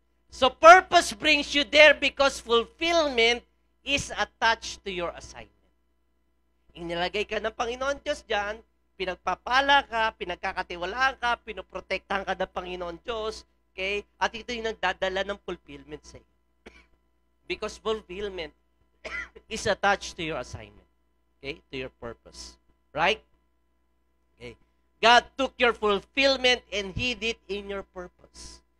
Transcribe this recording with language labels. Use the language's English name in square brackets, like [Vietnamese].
[English] So purpose brings you there because fulfillment is attached to your assignment. [Filipino] Inilagay ka ng Panginoon Diyos dyan, pinagpapala ka, pinagkakatiwalaan ka, pinoprotektahan ka ng Panginoon Diyos, okay? At ito yung nagdadala ng fulfillment sa iyo. [English] Because fulfillment is attached to your assignment, okay? To your purpose. Right? Okay. God took your fulfillment and hid it in your purpose.